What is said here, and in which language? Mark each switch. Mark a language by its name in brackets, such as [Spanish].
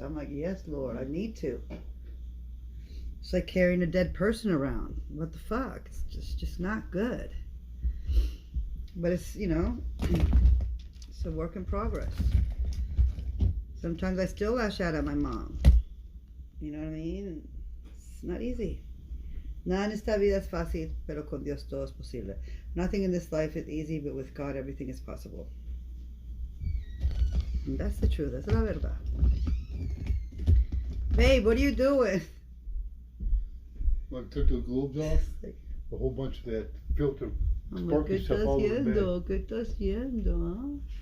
[English] I'm like, yes, Lord, I need to. It's like carrying a dead person around. What the fuck? It's just not good. But it's, it's a work in progress. Sometimes I still lash out at my mom. You know what I mean? It's not easy. [Spanish] Nada en esta vida es fácil, pero con Dios todo es posible. [English] Nothing in this life is easy, but with God everything is possible. And that's the truth. That's [Spanish] la verdad. [English] Babe, what are you doing? Well, I took the globes off. A whole bunch of that filter. [Spanish] ¿Qué estás haciendo? ¿Qué estás haciendo?